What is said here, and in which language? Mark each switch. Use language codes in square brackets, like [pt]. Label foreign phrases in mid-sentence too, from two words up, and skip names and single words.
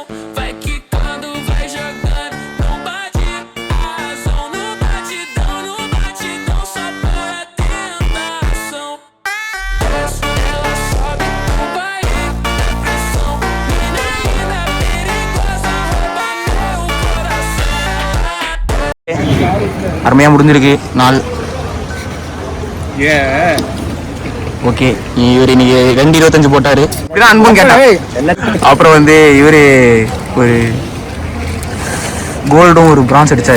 [pt] Vai quicando, vai jogando, não bate a razão. No batidão, só pura tentação. Desce, ela sobe, no baile é pressão. Mina linda, perigosa, rouba meu coração. [ta] அருமையாக முடிஞ்சிருக்கு நாள். ஓகே, இவர் இன்னைக்கு 2:25 போட்டாரு. இப்படிதான் அன்பும் கேட்டாரு. அப்புறம் வந்து இவர் ஒரு கோல்டும் ஒரு பிரான்ஸ் அடிச்சாரு.